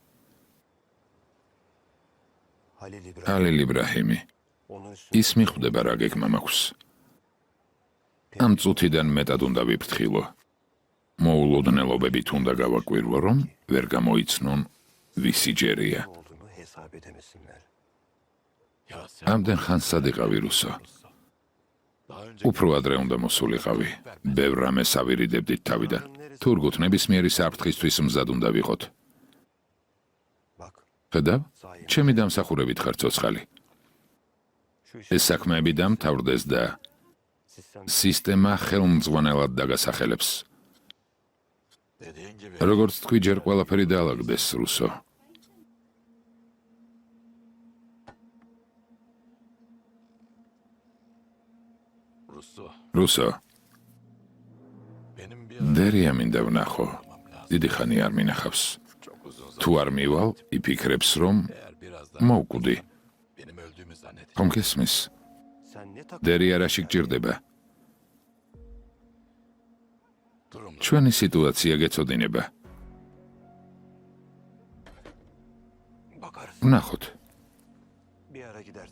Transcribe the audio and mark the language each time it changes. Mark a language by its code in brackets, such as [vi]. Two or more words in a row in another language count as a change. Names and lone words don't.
[ka] Halil İbrahim. ჰალილ იბრაჰიმი. [tr] Onun [ka] ის მიხვდება რა გეგმა მაქვს. ამ წუთიდან მეტად უნდა ვიფრთხილო. მოულოდნელობებით უნდა გავაკვირვო, რომ ვერ გამოიცნონ ვისი ჯერია. [tr] olduğunu hesap edemesinler. [ka] ამდენ ხანს სად იყავი რუსო? უფრო ადრე უნდა მოსულიყავი. ბევრ რამეს ავირიდებდით თავიდან. თურგუთ ნებისმიერი საფრთხისთვის მზად უნდა ვიყოთ. [tr] Bak. [ka] ხედავ? ჩემი დამსახურებით ხარ ცოცხალი. [tr] Şu iş [ka] ეს საქმეები დამთავრდეს და sistem სისტემა ხელმძღვანელად დაგასახელებს. [tr] dediğin gibi. [ka] როგორც თქვი, ჯერ ყველაფერი დაალაგდეს რუსო. რუსო, დერია მინდა ვნახო. დიდი ხანი არ მინახავს. თუ არ მივალ, იფიქრებს, რომ მოვკვდი. ხომ გესმის? [tr] Sen ne tak [ka] დერი არაში გჭირდება. ჩვენი სიტუაცია გეწოდინება. [tr] bakarız. [ka] ვნახოთ. [tr] Bir ara gidersin.